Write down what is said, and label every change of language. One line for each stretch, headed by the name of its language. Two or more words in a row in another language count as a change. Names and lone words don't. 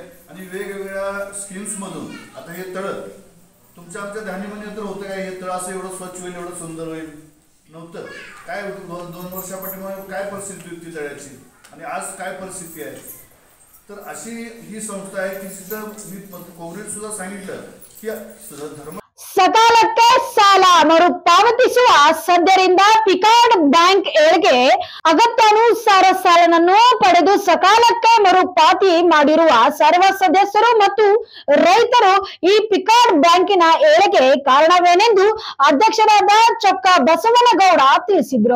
Marathi: आणि वेगवेगळ्या स्कीम्समधून आता हे तळ तुमच्या आमच्या ध्यानीमध्ये होतं काय, हे तळ असं एवढं स्वच्छ होईल, एवढं सुंदर होईल नव्हतं काय. 2 वर्षापाठीमागे काय परिस्थिती होती तळ्याची आणि आज काय परिस्थिती आहे. तर अशी ही संस्था आहे की तिथं मी काँग्रेस सुद्धा सांगितलं की धर्म
Kannada: ಸಕಾಲಕ್ಕೆ ಸಾಲ ಮರುಪಾವತಿಸುವ ಸದ್ಯದಿಂದ ಪಿಕಾರ್ಡ್ ಬ್ಯಾಂಕ್ ಏಳ್ಗೆ ಅಗತ್ಯಾನುಸಾರ ಸಾಲನನ್ನು ಪಡೆದು ಸಕಾಲಕ್ಕೆ ಮರುಪಾವತಿ ಮಾಡಿರುವ ಸರ್ವ ಸದಸ್ಯರು ಮತ್ತು ರೈತರು ಈ ಪಿಕಾರ್ಡ್ ಬ್ಯಾಂಕಿನ ಏಳಿಗೆ ಕಾರಣವೇನೆಂದು ಅಧ್ಯಕ್ಷರಾದ ಚೊಕ್ಕ ಬಸವನಗೌಡ ತಿಳಿಸಿದರು.